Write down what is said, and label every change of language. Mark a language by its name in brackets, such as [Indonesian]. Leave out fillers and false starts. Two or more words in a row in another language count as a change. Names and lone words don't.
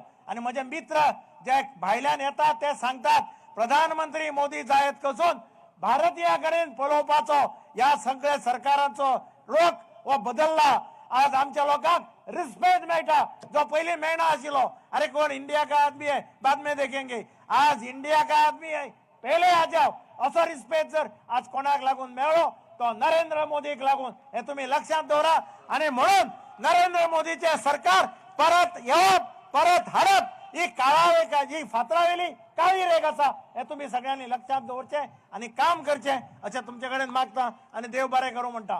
[Konkani] आणि म्हजे मित्र जे भायल्यान येतात ते सांगतात प्रधानमंत्री मोदी जायत कसून भारतीय कडेन पळोवपाचो या सगळ्या सरकारांचो रोख वो बदलला. आज आमच्या लोकांक रिस्पेक्ट मेळटा जो पयलीं मेळना आशिल्लो. [Hindi] अरे कोण इंडिया का आदमी है बाद में देखेंगे. आज इंडिया का आदमी है पहले आ जाओ [Konkani] असो रिस्पेक्ट जर आज कोणाक लागून मेळ्ळो तो नरेंद्र मोदीक लागून. हे तुम्ही लक्षात दवरा. आणि म्हणून नरेंद्र मोदीचे सरकार परत येवप, परत हाडप ही ही फातरावेली काळी रेग आसा हे तुम्ही सगळ्यांनी लक्षात दवरचे आणि काम करचे अशें तुमचे कडेन मागता आणि देव बरें करूं म्हणटा.